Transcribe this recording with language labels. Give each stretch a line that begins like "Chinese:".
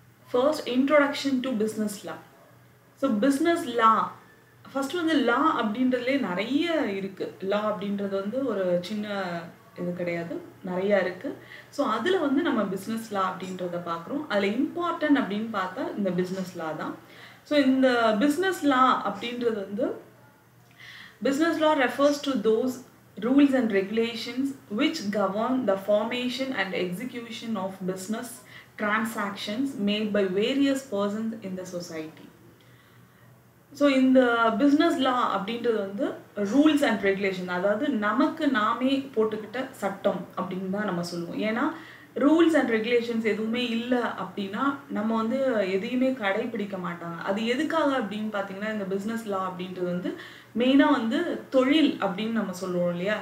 Tamil: First introduction to business law. So business law first வந்து லா அப்படின்றதுலே நிறைய இருக்குது. லா அப்படின்றது வந்து ஒரு சின்ன இது கிடையாது, நிறையா இருக்குது. ஸோ அதில் வந்து நம்ம பிஸ்னஸ் லா அப்படின்றத பார்க்குறோம். அதில் இம்பார்ட்டன்ட் அப்படின்னு பார்த்தா இந்த பிஸ்னஸ் லா தான். ஸோ இந்த பிஸ்னஸ் லா அப்படின்றது வந்து
English: Business law refers to those rules and regulations which govern the formation and execution of business transactions made by various persons in the society.
Tamil: So இந்த பிஸ்னஸ் லா அப்படின்றது வந்து ரூல்ஸ் அண்ட் ரெகுலேஷன், அதாவது நமக்கு நாமே போட்டுக்கிட்ட சட்டம் அப்படின்னு தான் நம்ம சொல்லுவோம். ஏன்னா ரூல்ஸ் அண்ட் ரெகுலேஷன்ஸ் எதுவுமே இல்லை அப்படின்னா நம்ம வந்து எதையுமே கடைபிடிக்க மாட்டாங்க. அது எதுக்காக அப்படின்னு பார்த்தீங்கன்னா இந்த பிஸ்னஸ் லா அப்படின்றது வந்து மெயினாக வந்து தொழில் அப்படின்னு நம்ம சொல்லுவோம் இல்லையா?